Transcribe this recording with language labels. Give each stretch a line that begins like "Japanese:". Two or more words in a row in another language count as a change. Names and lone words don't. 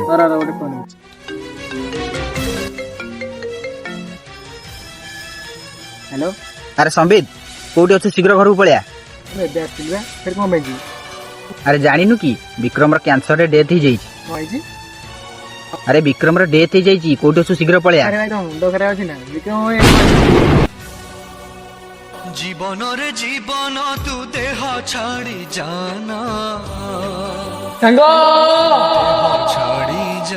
Odia: ତୋର ଗୋଟେ ଫୋନ ଅଛି। ହ୍ୟାଲୋ, ଆରେ ସମ୍ବିତ କୋଉଠି ଅଛୁ? ଶୀଘ୍ର ଘରକୁ ପଳେଆ। ମୁଁ ଏବେ ଆସିଥିଲି ବା, ଫେର କଣ ପାଇଁ ଯିବି? ଆରେ ଜାଣିନୁ କି ବିକ୍ରମର କ୍ୟାନ୍ସରରେ ଡେଥ୍ ହେଇଯାଇଛି। କଣ ହେଇଛି? ଆରେ ବିକ୍ରମର ଡେଥ୍ ହେଇଯାଇଛି। କୋଉଠି ଅଛୁ? ଶୀଘ୍ର ପଳେଆ। ଆରେ ଭାଇ ତମ ମୁଣ୍ଡ ଖରାପ ଅଛି ନା? ବିକ୍ରମ ଜୀବନରେ ଜୀବନ ତୁ ଦେହ ଛାଡ଼ି ଜାନା ସାଙ୍ଗ ছাড়ি